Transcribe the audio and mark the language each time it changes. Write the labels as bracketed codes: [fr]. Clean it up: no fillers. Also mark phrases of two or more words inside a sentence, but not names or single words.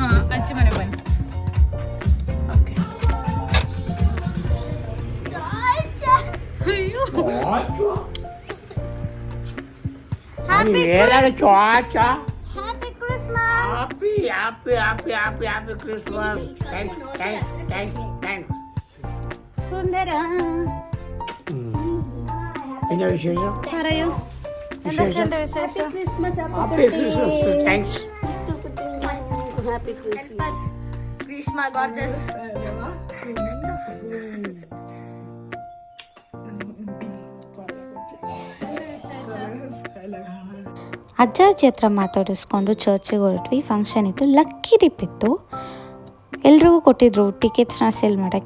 [kn] ಅಜ್ಜಿ ಮನೆ ಬಂತು. ಓಕೆ. ಅಯ್ಯೋ, [en] Happy Christmas. [ml] സുന്ദര വിശേഷ പറയൂ. എന്തൊക്കെയുണ്ട് വിശേഷം? [en] Christmas Happy Christmas. [ml] താങ്ക്സ്. [en] Happy Christmas. ഗ്രീഷ്മ gorgeous. [kn] ಅಜ್ಜ ಅಜ್ಜಿ ಹತ್ರ ಮಾತಾಡಿಸ್ಕೊಂಡು ಚರ್ಚಿಗೆ ಹೊರಟ್ವಿ. ಫಂಕ್ಷನ್ ಇತ್ತು, [en] lucky dip [kn] ಇತ್ತು. ಎಲ್ರಿಗೂ ಕೊಟ್ಟಿದ್ರು ಟಿಕೆಟ್ಸ್ನ ಸೇಲ್ ಮಾಡೋಕ್ಕೆ.